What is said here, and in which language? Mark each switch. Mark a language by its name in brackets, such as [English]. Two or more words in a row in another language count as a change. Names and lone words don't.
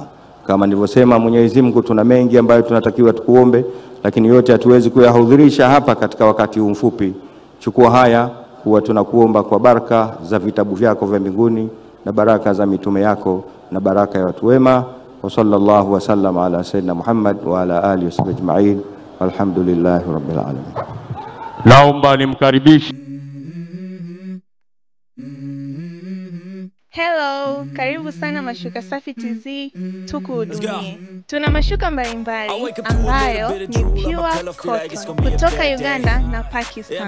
[Swahili] Kama nilivyosema, Mwenyezi Mungu, tuna mengi ambayo tunatakiwa tukuombe, lakini yote hatuwezi kuyahudhurisha hapa katika wakati huu mfupi. Chukua haya kuwa tunakuomba kwa baraka za vitabu vyako vya mbinguni na baraka za mitume yako na baraka ya watu wema. [Arabic] وصلى الله وسلم على سيدنا محمد وعلى آله وصحبه أجمعين. الحمد لله رب العالمين. [Swahili] Naomba nimkaribishe. Hello, karibu sana Mashuka Safi TZ, tukuhudumie. Tuna mashuka mbalimbali ambayo ni [English] pure cotton [Swahili] kutoka Uganda na Pakistan.